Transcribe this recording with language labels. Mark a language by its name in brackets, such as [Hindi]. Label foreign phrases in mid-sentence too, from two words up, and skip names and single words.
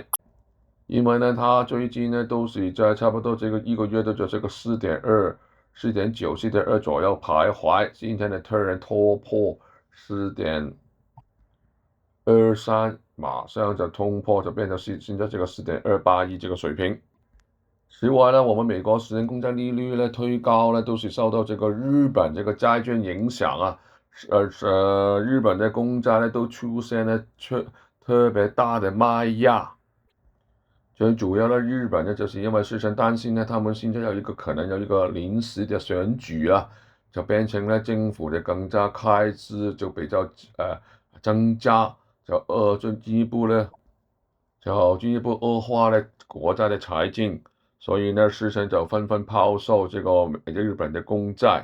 [Chinese] 因为呢，它最近呢都是在差不多这个一个月都在这个4.2、4.9、4.2左右徘徊，今天呢突然突破4.23，马上就冲破，就变成现在这个4.281这个水平。此外呢，我们美国10年公债利率呢推高呢，都是受到这个日本这个债券影响日本的公債呢都出現了特別大的賣壓。最主要呢，日本呢就是因為市場擔心呢，他們現在可能有一個臨時的選舉啊，就變成呢政府的更加開支就比較增加，進一步惡化呢國家的財政，所以呢市場就紛紛拋售這個日本的公債。